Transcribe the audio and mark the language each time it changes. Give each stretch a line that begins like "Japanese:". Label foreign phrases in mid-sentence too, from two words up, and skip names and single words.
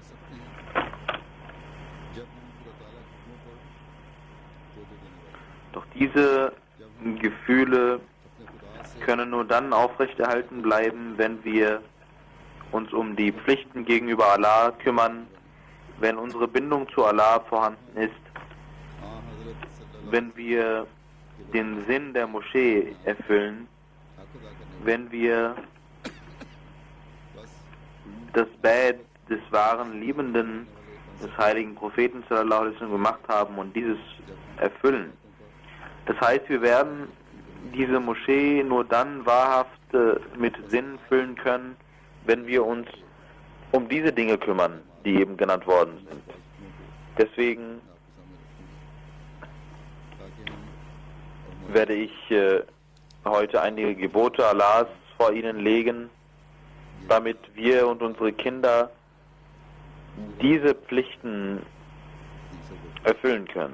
German: Doch diese Gefühle können nur dann aufrechterhalten bleiben, wenn wir uns um die Pflichten gegenüber Allah kümmern, wenn unsere Bindung zu Allah vorhanden ist, wenn wir den Sinn der Moschee erfüllen, wenn wir das Bad des wahren Liebenden, des heiligen Propheten
Arabic: صلى الله عليه وسلم
German: gemacht haben und dieses erfüllen. Das heißt, wir werden diese Moschee nur dann wahrhaft mit Sinn füllen können, wenn wir uns um diese Dinge kümmern, die eben genannt worden sind. Deswegen werde ich heute einige Gebote Allahs vor Ihnen legen, damit wir und unsere Kinder diese Pflichten erfüllen können.